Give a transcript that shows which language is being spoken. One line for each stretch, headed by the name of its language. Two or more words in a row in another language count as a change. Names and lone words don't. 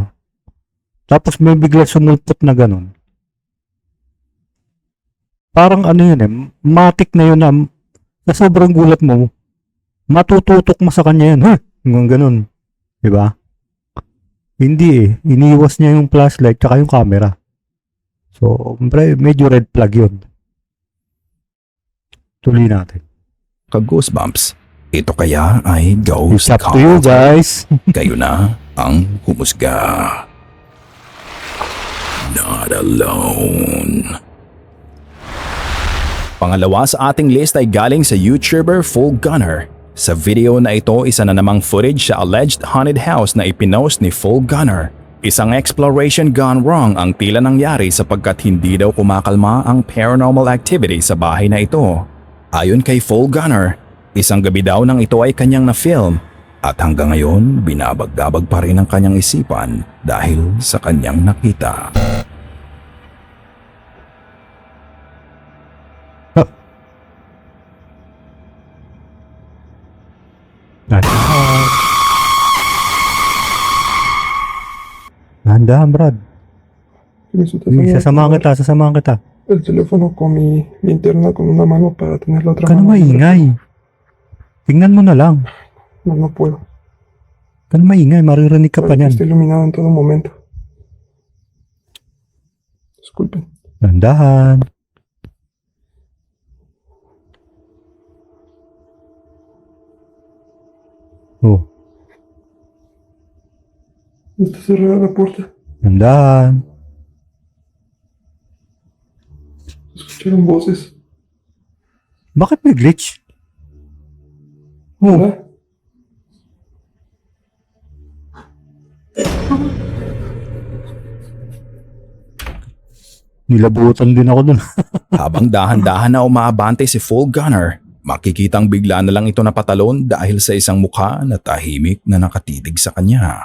Filipino: Tapos may bigla sumulpot na ganun. Parang ano yun eh, matik na yun na sa sobrang gulat mo, matututok mo sa kanya yun. Hanggang ganun. Diba? Hindi eh. Iniwas niya yung flashlight tsaka yung camera. So, medyo
English: red flag
Filipino: yun. Tuloy natin. ka-goosebumps? Ito kaya ay ghost
English: It's up to you
Filipino: content? guys. Kayo na ang humusga.
English: Not alone.
Filipino: Pangalawa sa ating list ay galing sa YouTuber Full Gunner. Sa video na ito, isa na namang footage sa alleged
English: haunted house
Filipino: na ipinost ni Full Gunner. Isang
English: exploration gone wrong
Filipino: ang tila nangyari sapagkat hindi daw kumakalma ang
English: paranormal activity
Filipino: sa bahay na ito. Ayon kay Full Gunner, isang gabi daw nang ito ay kanyang na-film at hanggang ngayon binabagdabag pa rin ang kanyang isipan dahil sa kanyang nakita. Dahan-dahan, Brad. Me Sasamahan kita.
Spanish: el teléfono con mi linterna con una mano para tener la otra
Filipino: Huwag ka na
Spanish: mano.
Filipino: maingay. Tingnan mo na lang.
Spanish: No, no puedo.
Filipino: Huwag ka na maingay, maririnig ka pa
Spanish: Parece que
Filipino: niyan.
Spanish: está iluminado en todo momento. Disculpen.
Filipino: Dahan-dahan. Oh,
Spanish: Está cerrada la puerta.
Filipino: dahan-dahan.
Spanish: Escucharon voces.
Filipino: Bakit may glitch? Oh,
Spanish: ¿Verdad?
Filipino: nilabutan din ako dun. Habang dahan-dahan na umaabante si Full Gunner, makikitang bigla na lang ito napatalon dahil sa isang mukha na tahimik na nakatitig sa kanya.